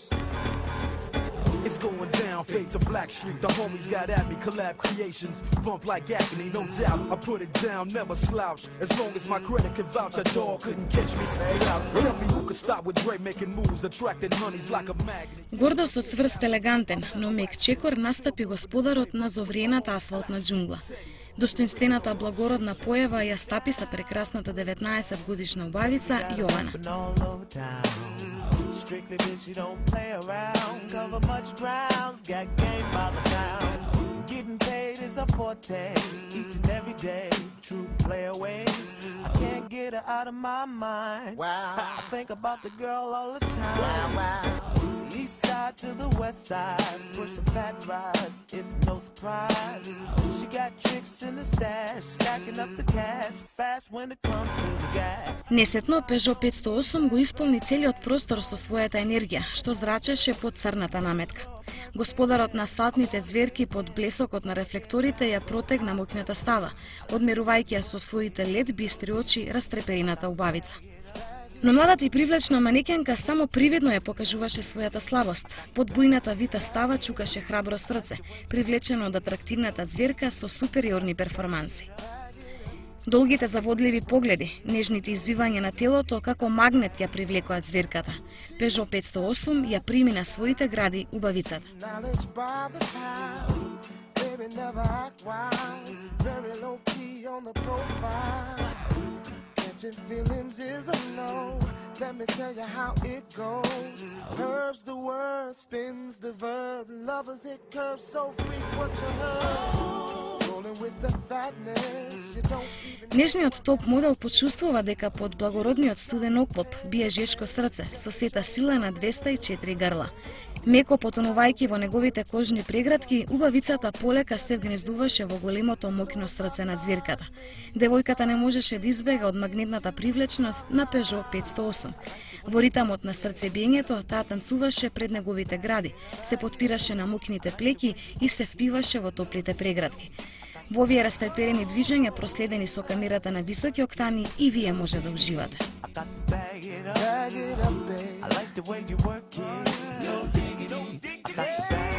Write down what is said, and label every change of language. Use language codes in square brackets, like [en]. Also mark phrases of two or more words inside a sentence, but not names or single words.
[en] It's going down, fades of Black Street. The homies got at me, collab creations. Bump like agony, no doubt. I put it down, never slouch. As long as my credit can vouch, a dog couldn't catch me. Say out. Tell me who could stop with Dre making moves, attracting honeys like a magnet. [mk] Гордо со цврст елегантен, но мек чекор настапи господарот на зовриената асфалтна џунгла. Достоинствената благородна појава ја стапи са прекрасната 19-годишна убавица Јована. [en] Strictly bitch, she don't play around. Cover much grounds, got game by the pound. Getting paid is a forte, each and every day. True play away, I can't get her out of my mind. Wow, I think about the girl all the time. Wow, wow. East side to the west side, pushing fat rides, it's no surprise. She got tricks in the stash, stacking up the cash, fast when it comes to the gas. [mk] Несетно Peugeot 508 го исполни целиот простор со својата енергија, што зрачеше под црната наметка. Господарот на асфалтните ѕверки под блесокот на рефлекторите ја протегна моќната става, одмерувајќи ја со своите лед бистри очи растреперината убавица. Но младата и привлечна манекенка само привидно ја покажуваше својата слабост. Под бујната вита става чукаше храбро срце, привлечено од атрактивната ѕверка со супериорни перформанси. Долгите заводливи погледи, нежните извивања на телото како магнет ја привлекоа ѕверката. Peugeot 508 ја прими на своите гради убавицата. [en] Feelings is a no. Let me tell you how it goes. Herbs the word, spins the verb. Lovers it curves so freak what you heard. Rolling with the fatness. You don't even. [mk] Нежниот топ модел почувствува дека под благородниот студен оклоп бие жешко срце со сета сила на 204 грла. Меко потонувајќи во неговите кожни преградки, убавицата полека се вгнездуваше во големото моќно срце на ѕверката. Девојката не можеше да избега од магнетната привлечност на Peugeot 508. Во ритамот на срцебиењето, таа танцуваше пред неговите гради, се потпираше на моќните плеки и се впиваше во топлите преградки. Во овие растреперени движења, проследени со камерата на високи октани, и вие може да уживате. [en] Bag it up, babe. I like the way you work it. No diggity. I got the